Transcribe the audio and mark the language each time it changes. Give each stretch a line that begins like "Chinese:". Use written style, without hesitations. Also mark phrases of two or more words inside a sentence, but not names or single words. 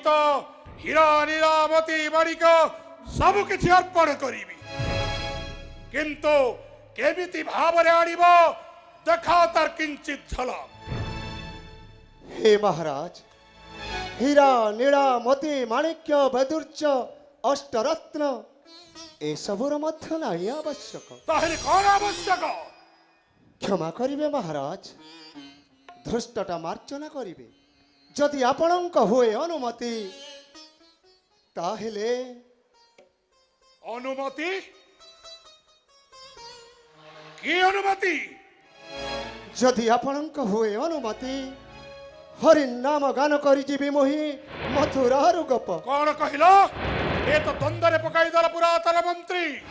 Odia: ହୀରା ନୀଲାମତୀ ମାଣିକ ସବୁ କିଛି ଅର୍ପଣ କରିବି କିନ୍ତୁ କେମିତି ଭାବରେ ଆଣିବୋ ଦେଖା ତାର କିଞ୍ଚିତ ଝଲକ। ହେ ମହାରାଜ ହୀରା ନୀଳା ମୋତି ମାଣିକ୍ୟ ବୈଦୁର୍ଯ୍ୟ ଅଷ୍ଟରତ୍ନ ଏ ସବୁର ମଧ୍ୟ ନାହିଁ ଆବଶ୍ୟକ। ତାହେଲେ କଣ ଆବଶ୍ୟକ କ୍ଷମା କରିବେ ମହାରାଜ ଧୃଷ୍ଟତା ମାର୍ଜନା କରିବେ ଯଦି ଆପଣଙ୍କ ହୁଏ ଅନୁମତି ତାହେଲେ ଅନୁମତି କି ଅନୁମତି ଯଦି ଆପଣଙ୍କ ହୁଏ ଅନୁମତି ହରି ନାମ ଗାନ କରି ଜୀବୀ ମୋହି ମଥୁରାର ଗପ। କିଏ କହିଲୋ ଏ ତ ଦ୍ୱନ୍ଦ୍ୱରେ ପକାଇ ଦେଲ ପୁରାତନ ମନ୍ତ୍ରୀ